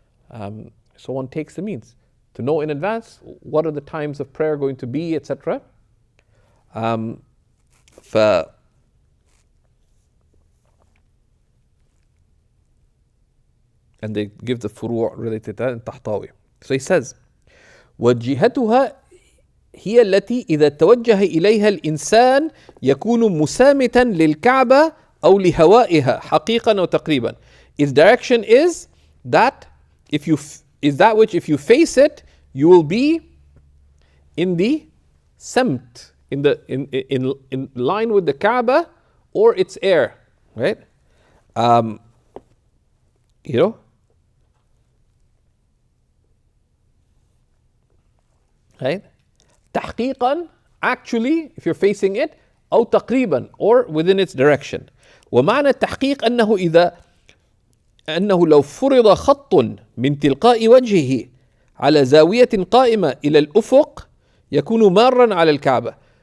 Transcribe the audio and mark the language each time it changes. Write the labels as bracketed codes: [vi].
[en] So one takes the means to know in advance what are the times of prayer going to be, etc. And they give the furu' related to that in Tahtawi. So he says, [ar] وجهتها هي التي إذا توجه إليها الإنسان يكون مسامتا للكعبة أو لهوائها حقيقة أو تقريبا. [en] Its direction is that which if you face it, you will be in the semt, in line with the Kaaba or its air, right? Right? تحقيقا, actually, if you're facing it, [ar] أو تقريبا, [en] or within its direction. [ar] ومعنى التحقيق أنه لو فرض خط من تلقاء وجهه على زاوية قائمة إلى الأفق يكون مارا على الكعبة.